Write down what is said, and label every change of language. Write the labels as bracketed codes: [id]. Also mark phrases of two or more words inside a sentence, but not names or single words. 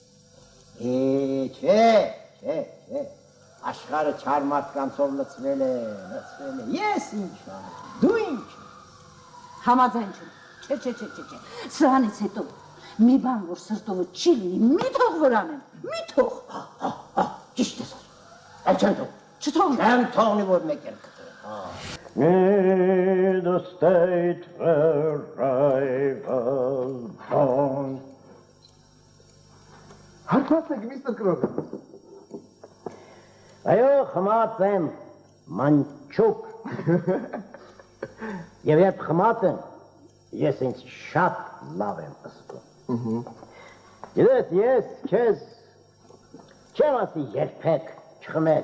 [hy] Չէ, աշխարհը չար մարդկանցով լցվել է, ես ինչ անեմ, դու ինչ։ Համաձայն չեմ, չէ, սրանից հետո մի բան, որ սրտովը չի լինի, մի թող որ անեմ, մի թող։ Ճիշտ ես ասում, այլ չեմ թող։ Չթողնի։ Չեմ թողնի, որ մեկ էլ կտրեմ։ [en] In the state where I was born. [hy] Հարցած եք, միստր Կրոգը։ Այո, խմած եմ, մանչուկ։ Եվ երբ խմած եմ, ես ինձ շատ լավ եմ զգում։ Գիտես, ես քեզ չեմ ասի երբեք չխմես,